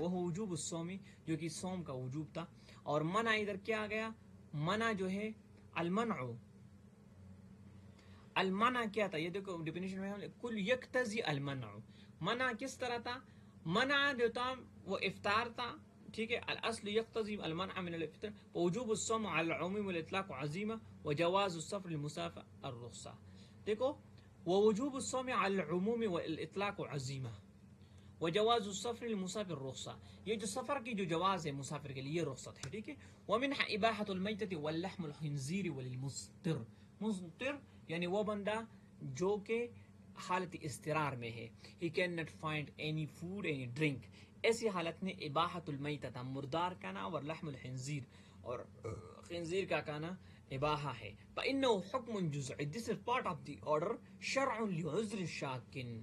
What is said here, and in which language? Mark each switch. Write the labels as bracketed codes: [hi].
[ur] وہ وجوب الصوم, جو کہ صوم کا وجوب تھا. اور منع ادھر کیا آ گیا؟ منع جو ہے المنع. المنع کیا تھا؟ یہ دیکھو ڈیفینیشن میں [ar] کل یقتضی المنع. [ur] منع کس طرح تھا؟ منع جو تھا وہ افطار تھا. ٹھیک ہے. [ar] الاصل یقتضی المنع من الفطر ووجوب الصوم على العموم والاطلاق عزیمہ وجواز السفر للمسافر الرخصہ. [ur] دیکھو [ar] ووجوب الصوم على العموم والاطلاق عزیمہ وجواز السفر للمسافر الرخصہ. [ur] یہ جو سفر کی جو جواز ہے مسافر کے لیے یہ رخصت ہے. ٹھیک ہے. [ar] ومنها اباحۃ المیتۃ واللحم الخنزیر وللمضطر. [ur] مضطر یعنی وہ بندہ جو کہ حالت استرار میں ہے, [en] he cannot find any food any drink. [ur] ایسی حالت میں اباحۃ المیتۃ مردار کھانا اور لحم الخنزیر اور خنزیر کا کھانا اباحہ ہے. [ar] فإنه حکم جزئی. [en] This is part of the order [ar] شرع لعذر شاک.